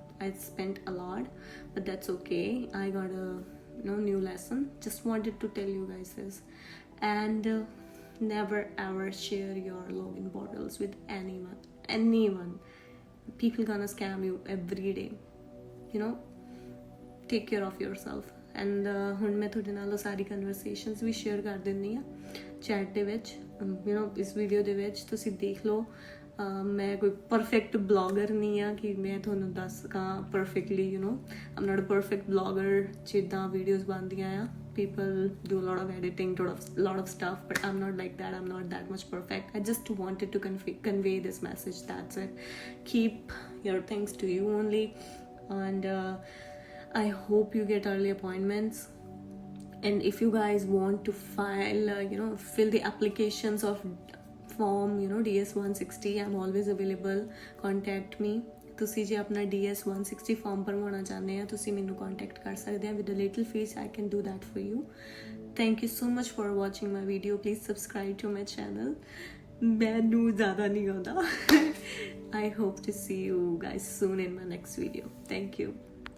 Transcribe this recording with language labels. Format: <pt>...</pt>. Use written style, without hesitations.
<en>I spent a lot, but that's okay. I got a new lesson. Just wanted to tell you guys this. And never ever share your login portals with anyone anyone. People gonna scam you every day, you know. Take care of yourself.</en> <pa>And ਹੁਣ ਮੈਂ ਤੁਹਾਡੇ ਨਾਲ ਉਹ ਸਾਰੀ conversations ਵੀ share ਕਰ ਦਿੰਦੀ ਹਾਂ chat ਦੇ ਵਿੱਚ, ਯੂ نو ਇਸ ਵੀਡੀਓ ਦੇ ਵਿੱਚ ਤੁਸੀਂ ਦੇਖ ਲਓ। ਮੈਂ ਕੋਈ ਪਰਫੈਕਟ ਬਲੌਗਰ ਨਹੀਂ ਆ ਕਿ ਮੈਂ ਤੁਹਾਨੂੰ ਦੱਸ ਸਕਾਂ perfectly,</pa> <en>you know I'm not a perfect blogger</en> <pa>ਜਿੱਦਾਂ ਵੀਡੀਓਜ਼ ਬਣਦੀਆਂ ਆ।</pa> <en>People do a lot of editing, lot of stuff, but I'm not like that. I'm not that much perfect. I just wanted to convey this message. That's it. Keep your things to you only, and I hope you get early appointments. And if you guys want to file, fill the applications of form, DS 160, I'm always available. Contact me.</en> <pa>ਤੁਸੀਂ ਜੇ ਆਪਣਾ DS 160 farm ਭਰਵਾਉਣਾ ਚਾਹੁੰਦੇ ਆ ਤੁਸੀਂ ਮੈਨੂੰ contact ਕਰ ਸਕਦੇ ਆ</pa> <en>With a little fee. I can do that for you. Thank you so much for watching my video. Please subscribe to my channel.</en> <pa>ਮੈਨੂੰ ਜ਼ਿਆਦਾ ਨਹੀਂ ਆਉਂਦਾ।</pa> <en>I hope to see you guys soon in my next video. Thank you.</en>